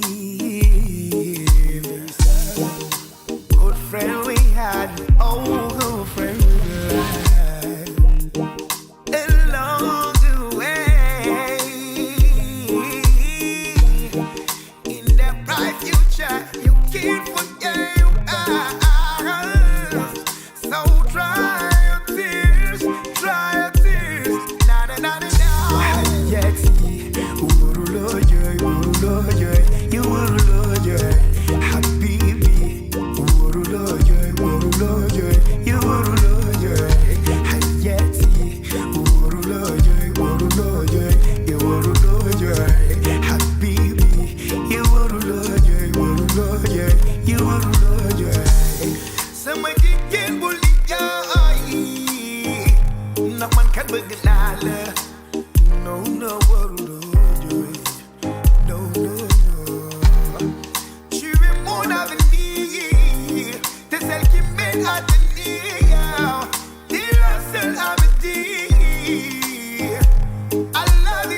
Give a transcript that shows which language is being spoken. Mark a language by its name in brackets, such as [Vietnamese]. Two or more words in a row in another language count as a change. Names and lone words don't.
[English] good friend we had good friend we had along the way in the bright future you can't forget you are so dry your tears na na na na yes you warul jooy you warul jooy [Wolof] habibi warul jooy you warul jooy yes you warul jooy you warul jooy habibi you warul jooy you warul jooy sama jigéen bu ndax man kat bëgg naa la no waruloo jooy no [French] tu es mon avenir t'es celle qui m'aide à tenir t'es la seule à me dire [English] I love